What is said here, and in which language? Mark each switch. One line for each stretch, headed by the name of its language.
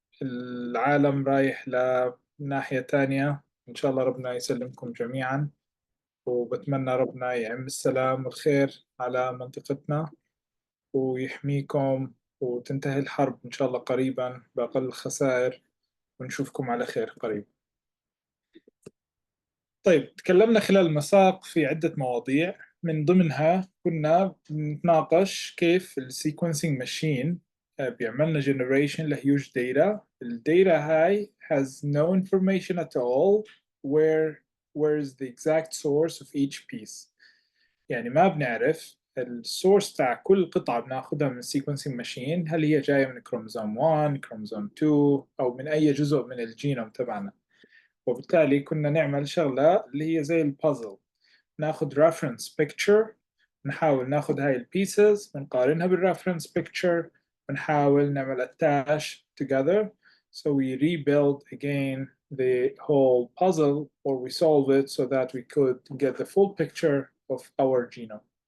Arabic: العالم رايح لناحية تانية، إن شاء الله ربنا يسلمكم جميعا، وبتمنى ربنا يعم السلام والخير على منطقتنا ويحميكم، وتنتهي الحرب إن شاء الله قريبا بأقل الخسائر، ونشوفكم على خير قريب. طيب، تكلمنا خلال المساق في عدة مواضيع، من ضمنها كنا بنتناقش كيف السيكونسينج ماشين بيعملنا generation لهيوج data. الداتا هاي
English: has no information at all where is the exact source of each piece.
Arabic: يعني ما بنعرف السورس تاع كل قطعة بناخدها من السيكونسينج ماشين، هل هي جاية من كروموزوم 1 كروموزوم 2 أو من أي جزء من الجينوم تبعنا. وبالتالي كنا نعمل شغلة اللي هي زي البازل، ناخد reference picture، نحاول ناخد هاي البيسز ونقارنها بالreference picture، ونحاول نعمل
English: attach together, so we rebuild again the whole puzzle, or we solve it so that we could get the full picture of our genome.